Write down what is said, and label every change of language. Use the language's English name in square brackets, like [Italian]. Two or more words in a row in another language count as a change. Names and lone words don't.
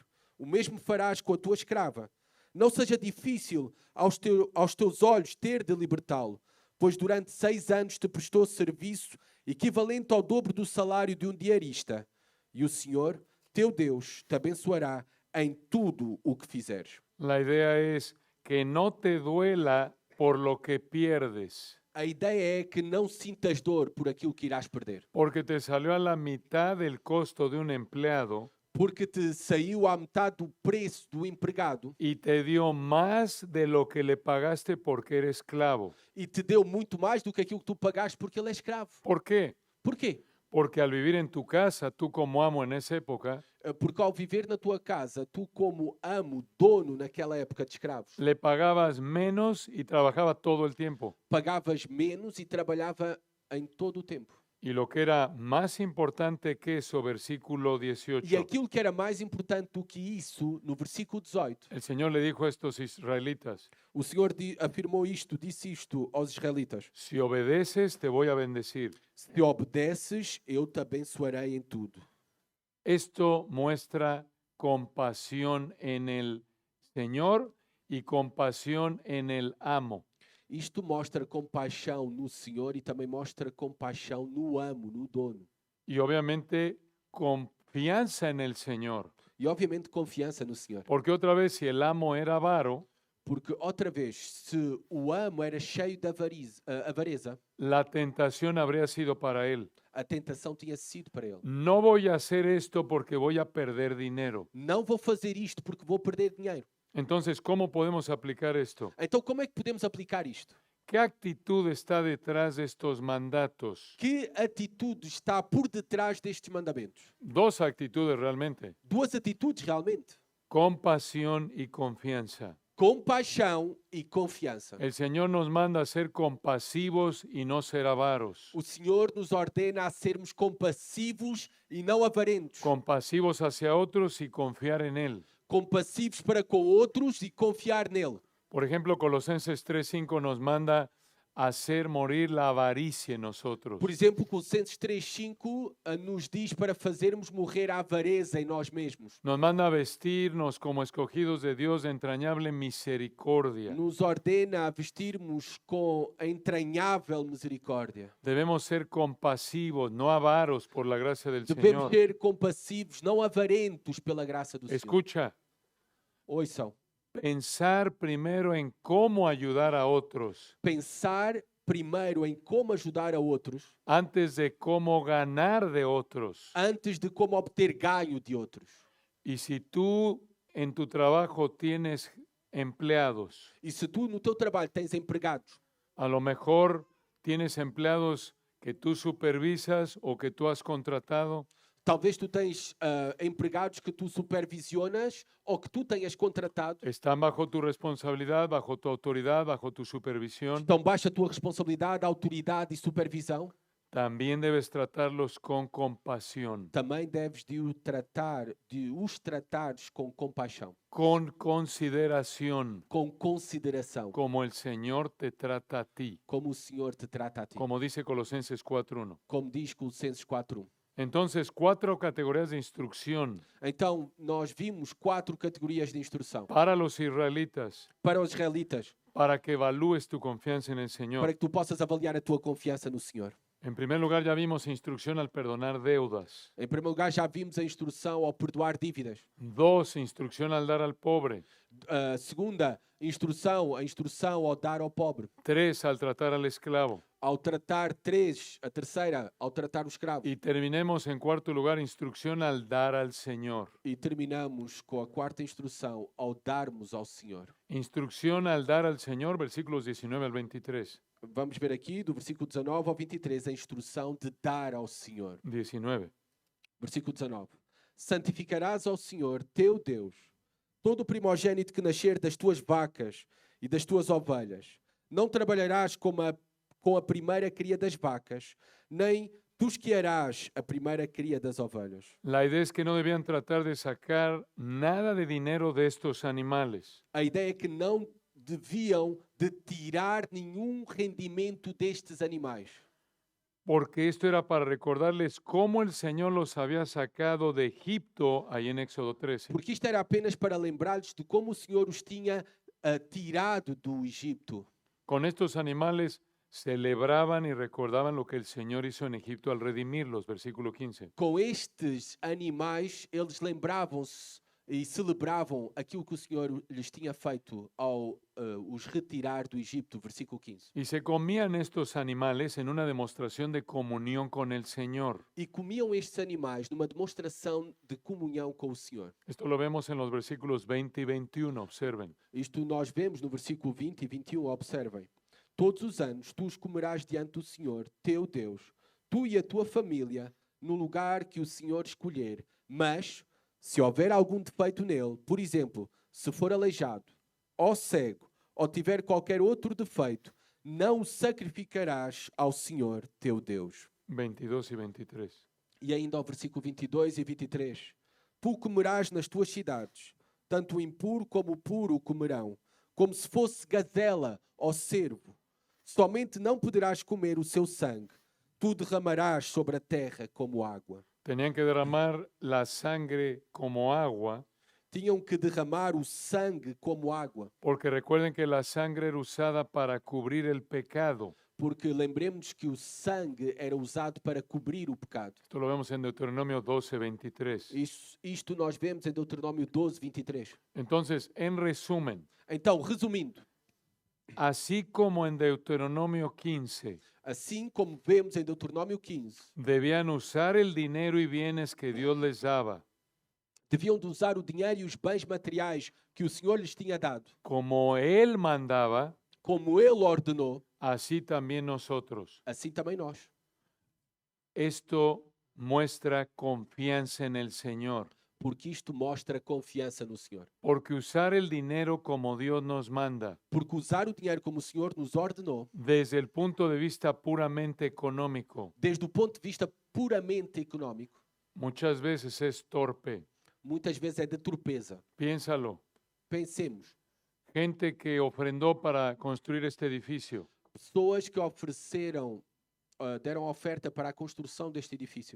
[Portuguese] O mesmo farás com a tua escrava. Não seja difícil aos teus olhos ter de libertá-lo, pois durante 6 anos te prestou serviço equivalente ao dobro do salário de um diarista. E o Senhor, teu Deus, te abençoará em tudo o que fizeres. [Spanish] La idea es que no te duela por lo que pierdes, [Portuguese] A ideia é que não sintas dor por aquilo que irás perder, [Spanish] porque te salió a la mitad del costo de un empleado [Portuguese] porque te saiu à metade do preço do empregado [Spanish] y te dio más de lo que le pagaste porque era esclavo. [Portuguese] e te deu muito mais do que aquilo que tu pagaste porque ele é escravo. [Spanish] ¿Por qué? [Portuguese] Porquê? [Spanish] Porque al vivir en tu casa, tú como amo en esa época, [Portuguese] Porque ao viver na tua casa, tu como amo, dono naquela época de escravos, [Spanish] le pagabas menos y trabajaba todo el tiempo. [Portuguese] pagavas menos e trabalhava em todo o tempo. [Spanish] Y lo que era más importante que eso, versículo 18, [Portuguese] E aquilo que era mais importante do que isso, no versículo 18, [Spanish] el Señor le dijo a estos israelitas, [Portuguese] o Senhor afirmou isto, disse isto aos israelitas: [Spanish] si obedeces, te voy a bendecir. [Portuguese] se obedeces, eu te abençoarei em tudo. [Spanish] Esto muestra compasión en el Señor y compasión en el amo. [Portuguese] Isto mostra compaixão no Senhor e também mostra compaixão no amo, no dono. [Spanish] Y obviamente confianza en el Señor. [Portuguese] E obviamente confiança no Senhor. [Spanish] Porque otra vez, si el amo era avaro, [Portuguese] Porque outra vez, se o amo era cheio de avareza, [Spanish] la tentación habría sido para él. [Portuguese] a tentação tinha sido para ele. [Spanish] No voy a hacer esto porque voy a perder dinero. [Portuguese] Não vou fazer isto porque vou perder dinheiro. [Spanish] Entonces, ¿cómo podemos aplicar esto? [Portuguese] Então como é que podemos aplicar isto? [Spanish] ¿Qué actitud está detrás de estos mandatos? [Portuguese] Que atitude está por detrás destes mandamentos? [Spanish] Dos actitudes realmente, [Portuguese] 2 atitudes realmente. [Spanish] compasión y confianza. [Portuguese] Compaixão e confiança. [Spanish] El Señor nos manda a ser compasivos y no ser avaros. [Portuguese] O Senhor nos ordena a sermos compassivos e não avarentos. [Spanish] Compasivos hacia otros y confiar en Él. [Portuguese] Compassivos para com outros e confiar nele. [Spanish] Por ejemplo, Colosenses 3:5 nos manda a hacer morir la avaricia en nosotros. [Portuguese] Por exemplo, Colossenses 3:5 nos diz para fazermos morrer a avareza em nós mesmos. [Spanish] Nos manda a vestirnos como escogidos de Dios de entrañable misericordia. [Portuguese] Nos ordena a vestirmos com a entranhável misericórdia. [Spanish] Debemos ser compasivos, no avaros por la gracia del [Portuguese] Devemos [Spanish] Señor. [Portuguese] ser compassivos, não avarentos pela graça do Senhor. [Spanish] Escucha, [Portuguese] Ouçam. [Spanish] pensar primero en cómo ayudar a otros [Portuguese] Pensar primeiro em como ajudar a outros, [Spanish] antes de cómo ganar de otros. [Portuguese] antes de como obter ganho de outros. [Spanish] Y si tú en tu trabajo tienes empleados, [Portuguese] E se tu no teu trabalho tens empregados, [Spanish] a lo mejor tienes empleados que tú supervisas o que tú has contratado, [Portuguese] talvez tu tens empregados que tu supervisionas ou que tu tenhas contratado, [Spanish] están bajo tu responsabilidad, bajo tu autoridad, bajo tu supervisión. [Portuguese] estão baixo a tua responsabilidade, autoridade e supervisão. [Spanish] también debes tratarlos con compasión, [Portuguese] também deves de os tratares com compaixão, [Spanish] con consideración, [Portuguese] com consideração, [Spanish] como el Señor te trata a ti, [Portuguese] como o Senhor te trata a ti, [Spanish] como dice Colosenses 4:1. [Portuguese] como diz Colossenses 4:1. [Spanish] Entonces, 4 categorías de instrucción [Portuguese] Então, nós vimos 4 categorias de instrução [Spanish] para los israelitas, [Portuguese] para os israelitas, [Spanish] para que evalúes tu confianza en el [Portuguese] para [Spanish] Señor. [Portuguese] que tu possas avaliar a tua confiança no Senhor. [Spanish] En primer lugar, ya vimos instrucción al perdonar deudas. [Portuguese] Em primeiro lugar, já vimos a instrução ao perdoar dívidas. [Spanish] 2, instrucción al dar al pobre. [Portuguese] Segunda, a instrução ao dar ao pobre. [Spanish] 3, al tratar al esclavo. [Portuguese] A terceira, ao tratar o escravo. [Spanish] Y terminemos en cuarto lugar, instrucción al dar al Señor. [Portuguese] E terminamos com a quarta instrução, ao darmos ao Senhor. [Spanish] Instrucción al dar al Señor, versículos 19 al 23. [Portuguese] Vamos ver aqui, do versículo 19 ao 23, a instrução de dar ao Senhor. 19. Versículo 19. Santificarás ao Senhor, teu Deus, todo o primogênito que nascer das tuas vacas e das tuas ovelhas. Não trabalharás com a primeira cria das vacas, nem tosquearás a primeira cria das ovelhas. [Spanish] La idea es que no debían tratar de sacar nada de dinero de estos animales. [Portuguese] A ideia é que não deviam de tirar nenhum rendimento destes animais. [Spanish] Porque esto era para recordarles cómo el Señor los había sacado de Egipto, ahí en Éxodo 13. [Portuguese] Porque isto era apenas para lembrar-lhes de como o Senhor os tinha tirado do Egito. [Spanish] Con estos animales celebraban y recordaban lo que el Señor hizo en Egipto al redimirlos, versículo 15. [Portuguese] Com estes animais, eles lembravam-se e celebravam aquilo que o Senhor lhes tinha feito ao os retirar do Egito, versículo 15. [Spanish] Y se comían estos animales en una demostración de comunión con el Señor. [Portuguese] E comiam estes animais numa demonstração de comunhão com o Senhor. [Spanish] Esto lo vemos en los versículos 20 y 21, observen. [Portuguese] Isto nós vemos no versículo 20 e 21, observem. Todos os anos tu os comerás diante do Senhor, teu Deus, tu e a tua família, no lugar que o Senhor escolher. Mas, se houver algum defeito nele, por exemplo, se for aleijado, ou cego, ou tiver qualquer outro defeito, não o sacrificarás ao Senhor, teu Deus. [Spanish] 22 y 23. [Portuguese] E ainda ao versículo 22 e 23. Tu o comerás nas tuas cidades, tanto o impuro como o puro o comerão, como se fosse gazela ou cervo. Somente não poderás comer o seu sangue. Tu derramarás sobre a terra como água. [Spanish] Tenían que derramar la sangre como agua, [Portuguese] Tinham que derramar o sangue como água. [Spanish] porque recuerden que la sangre era usada para cubrir el pecado. [Portuguese] Porque lembremos que o sangue era usado para cobrir o pecado. [Spanish] Esto lo vemos en Deuteronomio 12, 23. [Portuguese] Isto nós vemos em Deuteronômio 12, 23. [Spanish] Entonces, en resumen, [Portuguese] Então, resumindo, [Spanish] así como en Deuteronomio 15, [Portuguese] assim como vemos em Deuteronômio 15, [Spanish] debían usar el dinero y bienes que Dios les daba, [Portuguese] deviam de usar o dinheiro e os bens materiais que o Senhor lhes tinha dado, [Spanish] como Él mandaba, [Portuguese] como Ele ordenou, [Spanish] así también nosotros. [Portuguese] assim também nós. [Spanish] Esto muestra confianza en el Señor, [Portuguese] Porque isto mostra confiança no Senhor. [Spanish] porque usar el dinero como Dios nos manda, [Portuguese] Porque usar o dinheiro como o Senhor nos ordenou, [Spanish] desde el punto de vista puramente económico, [Portuguese] desde o ponto de vista puramente económico, [Spanish] muchas veces es torpe. [Portuguese] muitas vezes é de torpeza. [Spanish] Piénsalo. [Portuguese] Pensemos, [Spanish] Gente que ofrendó para construir este edificio, [Portuguese] pessoas que ofereceram, deram oferta para a construção deste edifício.